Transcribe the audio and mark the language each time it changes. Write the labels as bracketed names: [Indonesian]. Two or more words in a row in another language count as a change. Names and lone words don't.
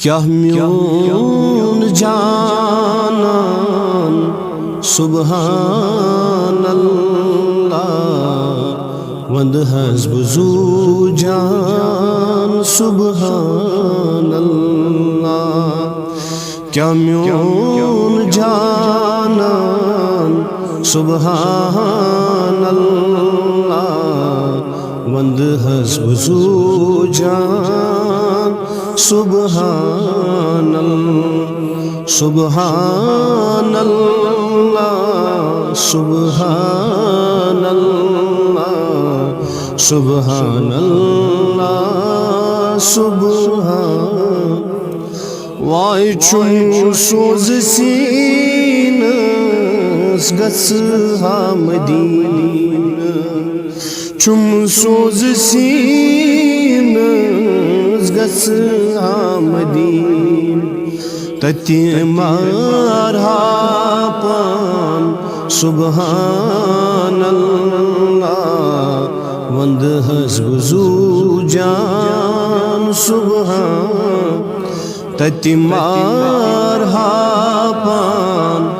[Kashmiri] کیا میون جانان [Arabic] سبحان اللہ [Kashmiri] وند حسب زو جان [Arabic] سبحان اللہ [Kashmiri] کیا میون جانان [Arabic] سبحان اللہ [Kashmiri] وند حسب زو جان [Arabic] سبحان اللہ سبحان اللہ سبحان اللہ سبحان اللہ سبحان [Kashmiri] وای چون سوز سینس گژھ ہا مدینہ چون سوز سینس گژھ ہا مدینہ تتی مارہا پان [Arabic] سبحان اللہ [Kashmiri] وند حسب زو جان سبحان تتی مارہا پان